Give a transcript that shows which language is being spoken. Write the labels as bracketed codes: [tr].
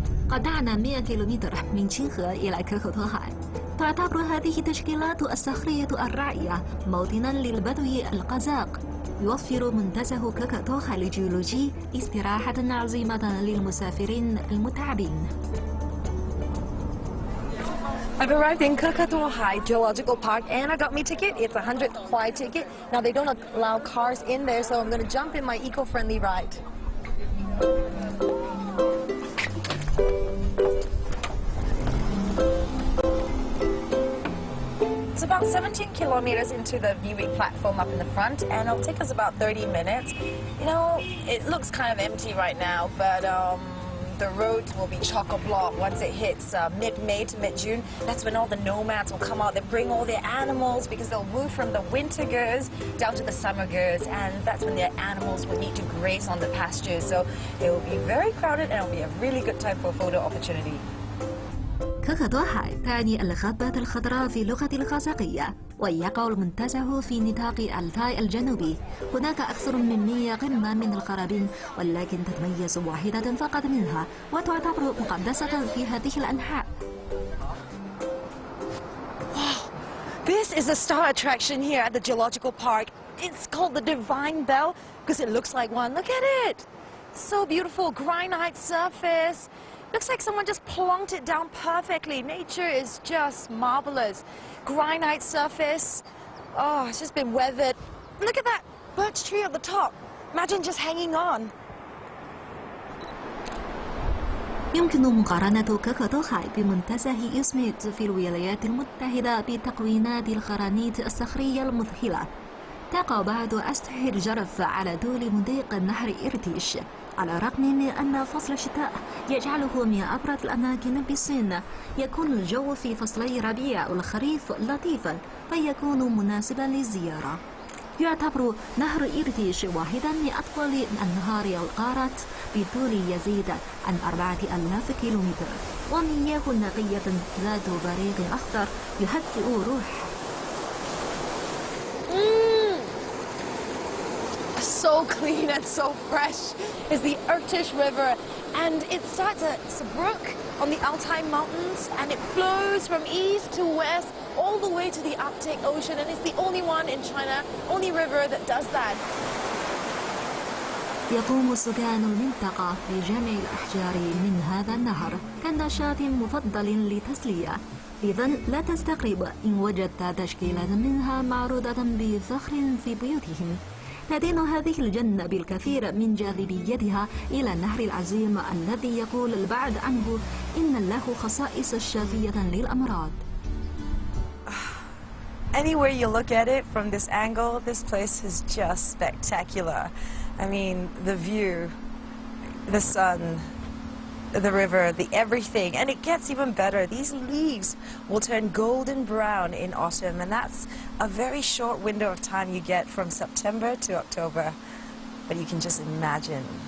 [ar] قطعنا 100 كيلومتر من تشينغه إلى كوكوتوهاي. تعتبر هذه التشكيلات الصخرية الرائعة موطنا للبدو القزاق. يوفر منتزه كوكوتوهاي الجيولوجي استراحة عظيمة للمسافرين المتعبين. [en] I've arrived in Kukatohai Geological Park and I got my ticket. It's a 100 Huai ticket. Now they don't allow cars in there, so I'm going to jump in my eco-friendly ride. It's about 17 kilometers into the viewing platform up in the front, and it'll take us about 30 minutes. You know, it looks kind of empty right now, but the roads will be chock-a-block once it hits mid-May to mid-June. That's when all the nomads will come out. They bring all their animals because they'll move from the winter girls down to the summer girls, and that's when their animals will need to graze on the pastures. So it will be very crowded, and it'll be a really good time for a photo opportunity. [ar] كوكوتوهاي تعني الغابة الخضراء في اللغة الخازقية، ويقع المنتزه في نطاق التاي الجنوبي. هناك أكثر من 100 قمة من القرابين، ولكن تتميز واحدة فقط منها وتعتبر مقدسة في هذه الأنحاء. [en] Wow, this is a star attraction here at the Geological Park. It's called the Divine Bell because it looks like one. Look at it. So beautiful, granite surface. Looks like someone just plonked it down perfectly. Nature is just marvelous. Granite surface. Oh, it's just been weathered. Look at that birch tree at the top. Imagine just hanging on. [ar] يمكن مقارنة كوكوتوهاي بمنتزه سمعت في الولايات المتحدة بتكوينات الجرانيت الصخرية المذهلة. تقع بعض أسطح الجرف على طول مضيق نهر إرتيش، على الرغم من أن فصل الشتاء يجعله من أبرد الأماكن بالصين. يكون الجو في فصلي الربيع والخريف لطيفا، فيكون مناسبا للزيارة. يعتبر نهر إرتيش واحدا من أطول أنهار القارة بطول يزيد عن 4000 كيلومتر، ومياه نقية ذات بريق أخضر يهدئ الروح. [en] So clean and so fresh is the Irtish River, and it starts at Sabruk on the Altai Mountains, and it flows from east to west all the way to the Arctic Ocean, and it's the only one in China, only river that does that. [ar] يقوم سكان المنطقة بجمع الأحجار من هذا النهر كنشاط مفضل للتسلية، إذا لا تستغرب إن وجدت تشكيلة منها معروضة بفخر في بيوتهم. تدين هذه الجنة بالكثير من جاذبيتها إلى النهر العظيم الذي يقول البعض عنه إن له خصائص شافية للأمراض. [en] Anywhere you look at it from this angle, this place is just spectacular. I mean, the view, the sun, the river, the everything, and it gets even better. These leaves will turn golden brown in autumn, and that's a very short window of time you get from September to October, but you can just imagine.